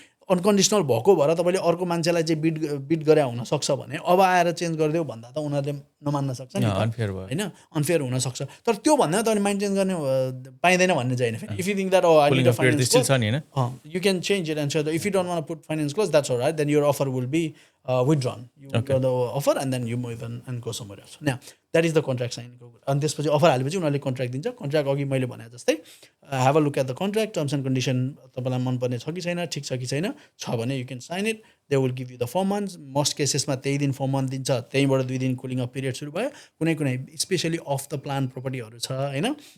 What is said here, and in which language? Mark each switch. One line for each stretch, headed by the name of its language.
Nepali: Unconditional भएको भएर तपाईँले अर्को मान्छेलाई चाहिँ बिट गरे हुनसक्छ भने अब आएर चेन्ज गरिदेऊ भन्दा त उनीहरूले नमान्न सक्छ नि होइन अनफेयर हुनसक्छ तर त्यो भन्दा तपाईँले माइन्ड चेन्ज गर्ने पाइँदैन भन्ने चाहिँ फेरि
English: If you think that I need a finance you can change it and if you don't want put finance close that's alright then your offer will be withdrawn. You get the offer and then you move and go somewhere else. Now, that is the contract sign.
Nepali: अनि त्यसपछि offer हालेपछि उनीहरूले contract दिन्छ contract अघि मैले भने जस्तै
English: have a look at the contract terms and condition
Nepali: तपाईँलाई मनपर्ने छ कि छैन ठिक छ कि छैन छ भने
English: you can sign it they will give you the
Nepali: 4 months most केसेसमा त्यही दिन 4 month दिन्छ त्यहीँबाट 2 दिन कुलिङ अफ पिरियड सुरु भयो कुनै स्पेसली अफ द प्लान प्रोपर्टीहरू छ होइन